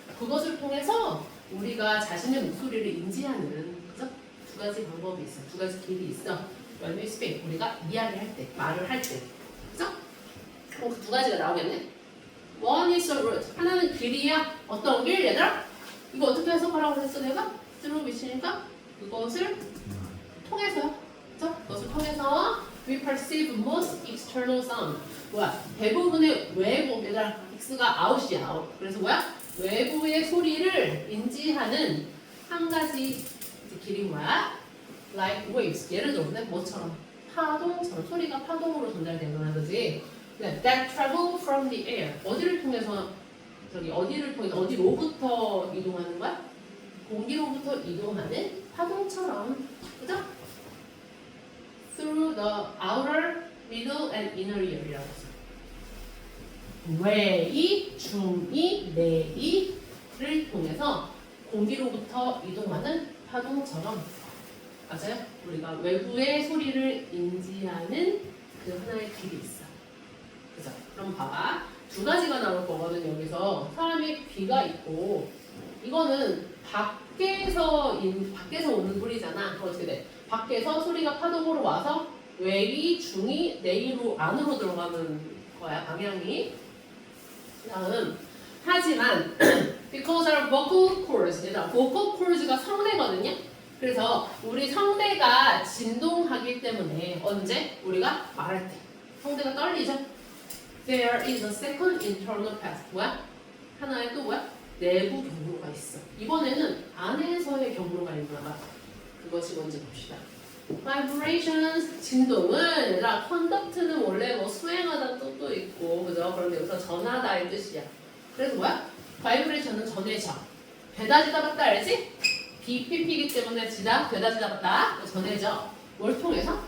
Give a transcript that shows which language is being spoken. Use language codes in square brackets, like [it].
[ko] 그것을 통해서 우리가 자신의 목소리를 인지하는 그죠? 두 가지 방법이 있어. 두 가지 길이 있어. [en] When we speak, [ko] 우리가 이야기할 때, 말을 할 때. 그죠? 그럼 그 두 가지가 나오겠네? [en] One is a route. [ko] 하나는 길이야. 어떤 길? 얘들아? 이거 어떻게 해석하라고 했어 내가? through which니까 그것을 통해서요. 그죠? 그것을 통해서 [en] we perceive most external sound. [ko] 뭐야? 대부분의 외부, 얘들아 X가 out이야. out. 그래서 뭐야? 외부의 소리를 인지하는 한 가지 길이 뭐야? [en] Like waves. [ko] 예를 들어 뭐처럼? 파동처럼. 소리가 파동으로 전달되는 거지. [en] That travel from the air. [ko] 어디를 통해서 저기 어디를 통해서 어디로부터 이동하는 거야? 공기로부터 이동하는 파동처럼, 그죠? [en] Through the outer, middle, and inner ear이라고 했어. [ko] 외이, 중이, 내이를 통해서 공기로부터 이동하는 파동처럼, 맞아요? 우리가 외부의 소리를 인지하는 그 하나의 길이 있어. 그죠? 그럼 봐. 두 가지가 나올 거거든, 여기서. 사람이 귀가 있고, 이거는 밖에서 오는 소리잖아. 그럼 어떻게 돼? 밖에서 소리가 파동으로 와서 외이, 중이, 내이로 안으로 들어가는 거야, 방향이. 다음, 하지만 [en] because our vocal cords, [ko] 얘들아, vocal cords가 성대거든요. 그래서 우리 성대가 진동하기 때문에 언제? 우리가 말할 때 성대가 떨리죠? [en] There is a second internal path. [ko] 뭐야? 하나의 또 뭐야? 내부 경로가 있어. 이번에는 안에서의 경로가 있나 봐. 그것이 뭔지 봅시다. Vibrations, 진동은 얘들아, conduct는 원래 뭐 수행하다 뜻도 있고, 그죠? 그런데 여기서 전하다의 뜻이야. 그래서 뭐야? Vibration은 전해져. 되다 지다 받다 알지? BPP이기 때문에 지다, 되다 지다 받다 전해져. 뭘 통해서?